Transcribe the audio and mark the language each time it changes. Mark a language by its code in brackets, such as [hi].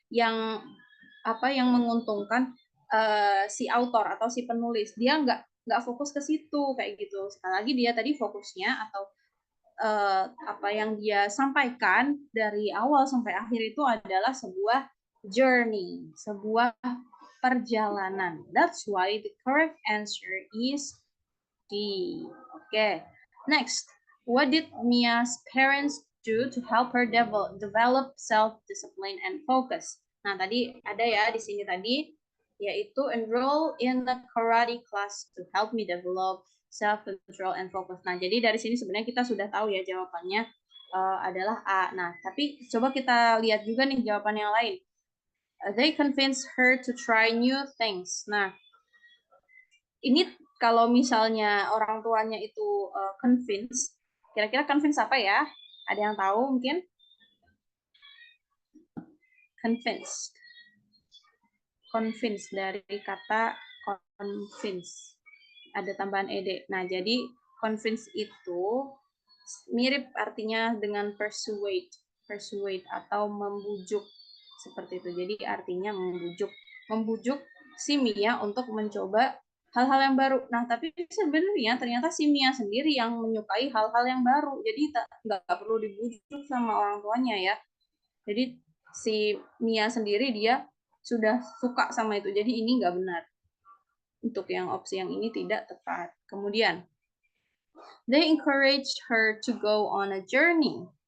[id] Yang menguntungkan si author atau si penulis. Dia nggak fokus ke situ kayak gitu. Sekali lagi dia tadi fokusnya atau apa yang dia sampaikan dari awal sampai akhir itu adalah sebuah journey, sebuah perjalanan. [en] That's why the correct answer is D. Okay. Next, what did Mia's parents do to help her develop self-discipline and focus? [id] Nah, tadi ada ya di sini tadi, yaitu [en] enroll in the karate class to help me develop self-control and focus. [id] Nah, jadi dari sini sebenarnya kita sudah tahu ya jawabannya adalah A. Nah, tapi coba kita lihat juga nih jawaban yang lain. [en] They convinced her to try new things. [id] Nah, ini kalau misalnya orang tuanya itu convince, kira-kira convince apa ya? Ada yang tahu mungkin? Convince. Convince dari kata convince. Ada tambahan ed. Nah, jadi convince itu mirip artinya dengan persuade. Persuade atau membujuk seperti itu. Jadi artinya membujuk. Membujuk si Mia untuk mencoba hal-hal yang baru. Nah, tapi sebenarnya ternyata si Mia sendiri yang menyukai hal-hal yang baru. Jadi nggak perlu dibujuk sama orang tuanya ya. Jadi si Mia sendiri dia sudah suka sama itu. Jadi ini nggak benar. Untuk yang opsi yang ini tidak tepat. Kemudian, [en] they encouraged her to go on a journey.